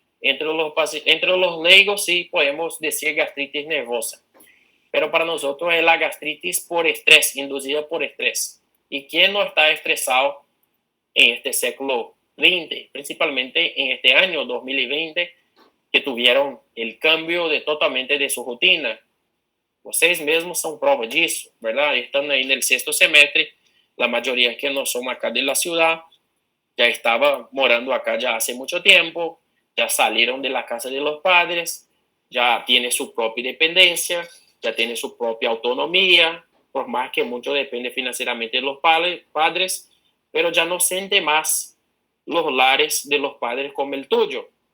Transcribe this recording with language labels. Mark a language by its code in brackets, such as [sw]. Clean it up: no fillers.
[es] Entre los leigos sí podemos decir gastritis nervosa, pero para nosotros es la gastritis por estrés, inducida por estrés. ¿Y quién no está estresado en este século XX, principalmente en este año 2020, que tuvieron el cambio totalmente de su rutina? [pt] Vocês mesmos são prova disso, [es] ¿verdad? Están ahí en el sexto semestre, la mayoría que no son acá de la ciudad, ya estaba morando acá ya hace mucho tiempo, ya salieron de la casa de los padres, ya tiene su propia dependencia, ya tiene su propia autonomía, por más que mucho depende financieramente de los padres, pero ya no siente más los lares de los padres como el tuyo.